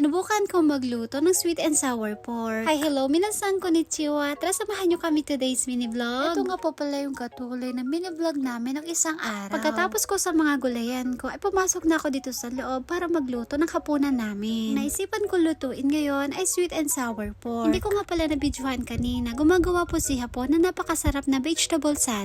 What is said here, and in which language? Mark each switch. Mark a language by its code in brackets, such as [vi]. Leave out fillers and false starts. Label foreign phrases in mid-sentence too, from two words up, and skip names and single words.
[tl] Sinubukan kong magluto ng [en] sweet and sour pork. Hi, hello, [ja] みなさん こんにちは. [tl] Tara, samahan nyo kami [en] today's mini vlog. [tl] Ito nga po pala yung katuloy na [en] mini vlog [tl] namin ng isang araw. Pagkatapos ko sa mga gulayan ko, ay pumasok na ako dito sa loob para magluto ng hapunan namin. Naisipan ko lutuin ngayon ay [en] sweet and sour pork. [tl] Hindi ko nga pala nabidyohan kanina. Gumagawa po si Hapon na napakasarap na [en] vegetable salad.